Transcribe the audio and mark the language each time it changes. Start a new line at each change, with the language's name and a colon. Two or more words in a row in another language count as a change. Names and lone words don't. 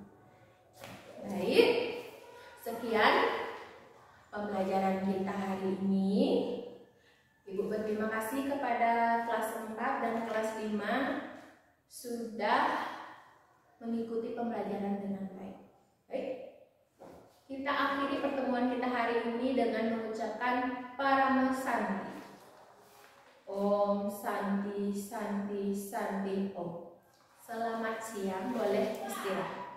Indonesian: Baik, sekian pembelajaran kita hari ini. sudah mengikuti pembelajaran dengan baik. Baik, kita akhiri pertemuan kita hari ini dengan mengucapkan Parama Santi.
Sanskrit: Om Santi Santi Santi Om.
Indonesian: Selamat siang, boleh istirahat.